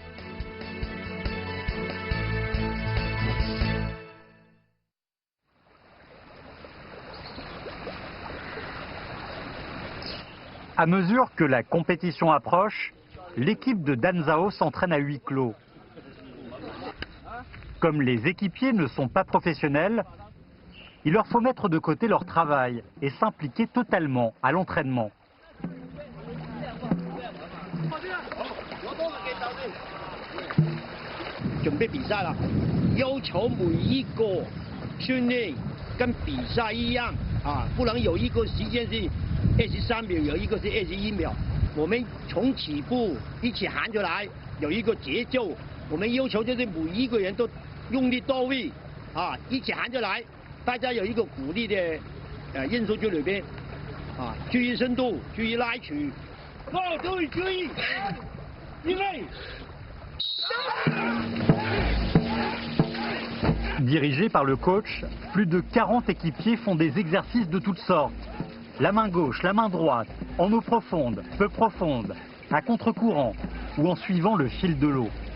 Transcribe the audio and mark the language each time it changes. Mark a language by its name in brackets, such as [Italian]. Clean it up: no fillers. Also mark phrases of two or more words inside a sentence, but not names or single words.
[French] À mesure que la compétition approche, l'équipe de Danzao s'entraîne à huis clos. Comme les équipiers ne sont pas professionnels, il leur faut mettre de côté leur travail et s'impliquer totalement à l'entraînement. [Chinese] 準備比賽啦，要求每一個訓練跟比賽一樣啊，不能有一個時間是23秒，有一個是21秒。我們從起步一起喊出來，有一個節奏。我們要求就是每一個人都用力到位啊，一起喊出來。大家有一個鼓勵的因素在裏邊啊，注意深度，注意拉取。對，注意，預備。 [French] Dirigés par le coach, plus de 40 équipiers font des exercices de toutes sortes. La main gauche, la main droite, en eau profonde, peu profonde, à contre-courant ou en suivant le fil de l'eau.